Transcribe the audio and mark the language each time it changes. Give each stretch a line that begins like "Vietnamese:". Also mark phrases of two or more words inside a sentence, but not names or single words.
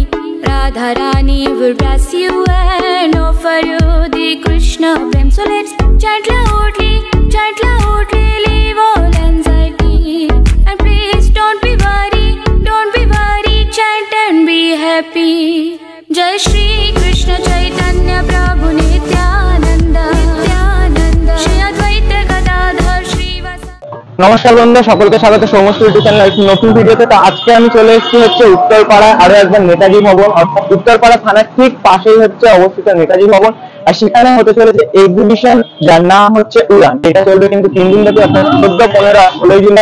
English: Radha Rani will bless you and offer you the Krishna prem. So let's chant loudly, leave all anxiety. And please don't be worried, chant and be happy. Jai Shri Krishna Chaitanya Prabhu Nityananda, Shri Advaita Gadadhar Shrivasa।
Bangla: নমস্কার বন্ধু, সকলকে স্বাগত সমস্ত
English: YouTube channel
Bangla: নতুন ভিডিওতে। তো আজকে আমি চলে এসেছি হচ্ছে উত্তরপাড়া আরো একবার নেতাজি ভবন, অর্থাৎ উত্তরপাড়া থানার ঠিক পাশেই হচ্ছে অবস্থিত নেতাজি ভবন। আর সেখানে হতে চলেছে এক্সিবিশন, যার নাম হচ্ছে উড়ান। এটা চলবে কিন্তু 3 দিন ব্যাপী, আপনার 14, 15, 16 জুলাই।